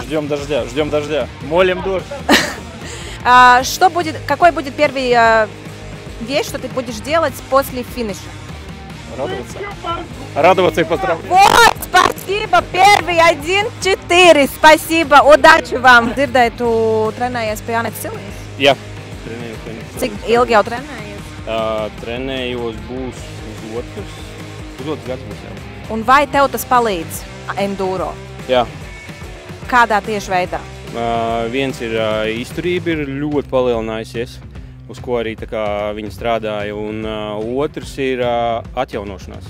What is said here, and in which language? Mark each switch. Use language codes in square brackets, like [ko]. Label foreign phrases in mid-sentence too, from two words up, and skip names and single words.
[ru] Ждем дождя. Молим дождь. Какой будет первый вещь, что ты будешь делать после финиша? Радоваться и поздравлять. Вот, спасибо, первый 1-4, спасибо, удачи вам. [lv] Dzirdēju, tu trenējies pie Anetas Silvijas? Jā, trenējos pie Anetas. Cik ilgi jau trenējies? Trenējos būs uz otrs gads. Un vai tev tas palīdz enduro? Jā. Kādā tieši veidā? Viens ir izturība ir ļoti palielinājusies, uz ko arī viņi strādāja, un otrs ir atjaunošanās.